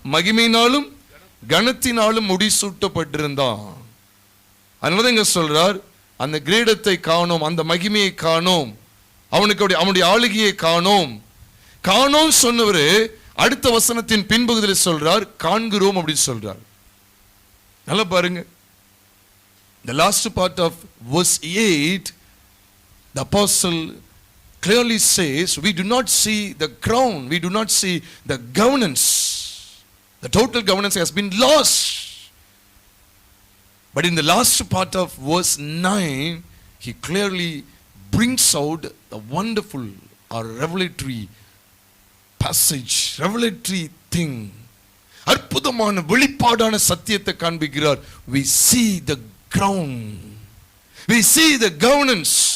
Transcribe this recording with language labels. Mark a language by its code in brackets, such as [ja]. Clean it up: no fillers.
[ta] மகிமையினாலும் கனத்தினாலும் முடிசூட்டப்பட்டிருந்தான். அதனால இங்க சொல்றார், அந்த கிரீடத்தை காணோம், அந்த மகிமையை காணோம், அவனுடைய ஆளுகையை காணோம். காணோம் சொன்னவரு அடுத்த வசனத்தின் பின்பகுதியில் சொல்றார், காண்கிறோம் அப்படின்னு சொல்றார். நல்லா பாருங்க. [en] The last part of verse 8, the apostle clearly says, we do not see the crown, we do not see the governance. The total governance has been lost. But in the last part of verse 9, he clearly brings out the wonderful or revelatory passage, revelatory thing. [ta] அற்புதமான வெளிப்பாடான சத்தியத்தை காண்பிக்கிறார். [en] we see the ground, we see the governance.